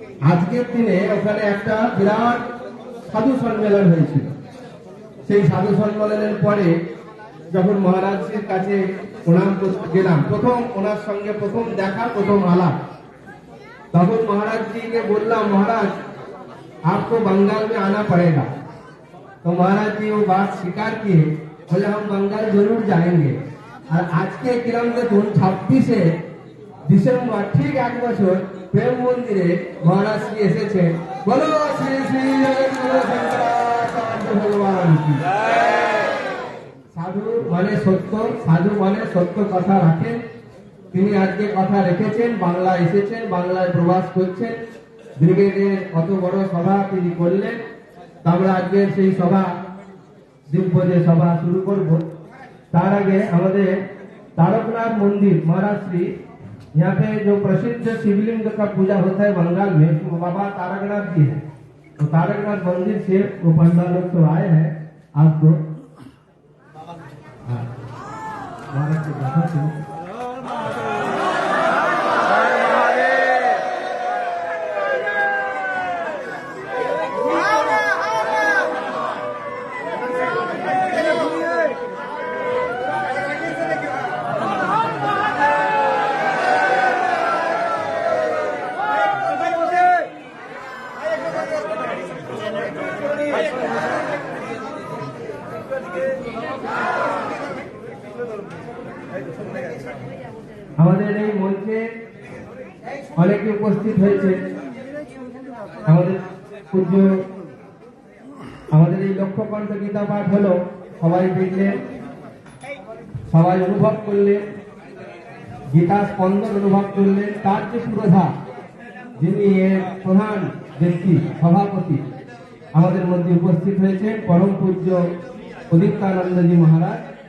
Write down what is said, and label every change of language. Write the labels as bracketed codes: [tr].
[bn] আজকের দিনে ওখানে একটা বিরাট সাধু সম্মেলন হয়েছিল। সেই সাধু সম্মেলনের পরে যখন মহারাজজির কাছে প্রণাম করতে গেলাম, প্রথম ওনার সঙ্গে প্রথম দেখা, প্রথম আলাপ, [hi] तब महाराज जी के बोला महाराज आपको बंगाल में आना पड़ेगा। तो महाराज जी वो बात स्वीकार किए, बोले हम बंगाल जरूर जाएंगे। और आज के क्रम [bn] देखুন 26শে ডিসেম্বর ঠিক এক বছর প্রেম মন্দিরে মহারাজ শ্রী এসেছে। বলো শ্রী শ্রী জগৎগুরু শঙ্করাচার্য ভগবান কি জয়। সাধু মানে সত্য, সাধু মানে সত্য কথা রাখেন। তিনি আজকে কথা রেখেছেন, বাংলা এসেছেন, বাংলায় প্রবাস করছেন, ব্রিগেডের কত বড় সভা তিনি করলেন। আমরা আজকে সেই সভা দিব্য যে সভা শুরু করব, [hi] तार आगे हमारे तारकनाथ मंदिर महाराज श्री यहाँ पे जो प्रसिद्ध शिवलिंग का पूजा होता है बंगाल में, तो बाबा तारकनाथ जी है। तो तारकनाथ मंदिर से वो पंडित लोग तो आए हैं आपको महाराज के कथा से [bn] আমাদের এই মঞ্চে অনেকে উপস্থিত হয়েছে। আমাদের পূজ্য আমাদের এই লক্ষ্যকণ্ঠ গীতা পাঠ হলো, সবাই দেখলেন, সবাই অনুভব করলেন, গীতা স্পন্দন অনুভব করলেন। তার যে পুরোধা, যিনি এর প্রধান ব্যক্তি সভাপতি, আমাদের মধ্যে উপস্থিত হয়েছেন পরম পূজ্য উদিতানন্দজি মহারাজ।